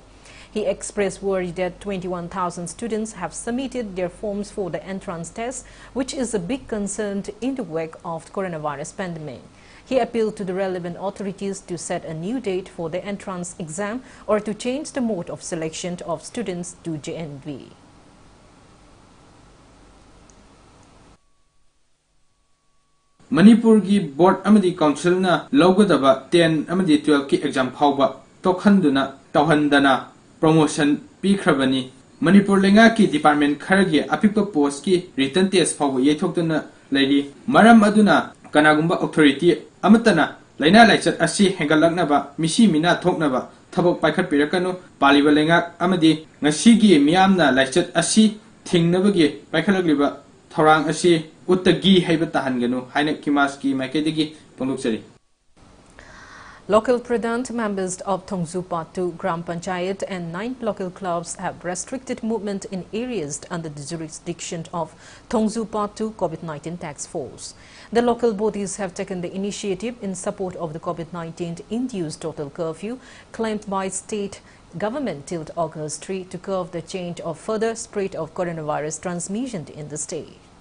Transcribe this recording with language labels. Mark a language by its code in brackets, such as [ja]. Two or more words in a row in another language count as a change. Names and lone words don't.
[en] He expressed worry that 21,000 students have submitted their forms for the entrance test, which is a big concern in the wake of the coronavirus pandemic. He appealed to the relevant authorities to set a new date for the entrance exam or to change the mode of selection of students to JNV. [mni] Manipur ki board amadi council na logadaba 10 amadi 12 ki exam phawba tokhanduna tawhandana promotion pikhrabani Manipur lenga ki department kharagi apikpa post ki [en] written test [mni] phawba yethokduna leiri maram aduna kanagumba authority amatana laina laichat asi hengalaknaba misi mina thoknaba thabok paikhat pirakanu paliba lenga amadi ngasigi miyamna laichat asi thingnabagi paikhalakliba thorang asi uttagi haibata hanganu haina kimaski makedigi pongluksari. [en] Local Pradhan members of Thongzu Patu Gram Panchayat and 9 local clubs have restricted movement in areas under the jurisdiction of Thongzu Patu COVID-19 task force. The local bodies have taken the initiative in support of the COVID-19 induced total curfew claimed by state government till August 3 to curb the chain of further spread of coronavirus transmission in the state.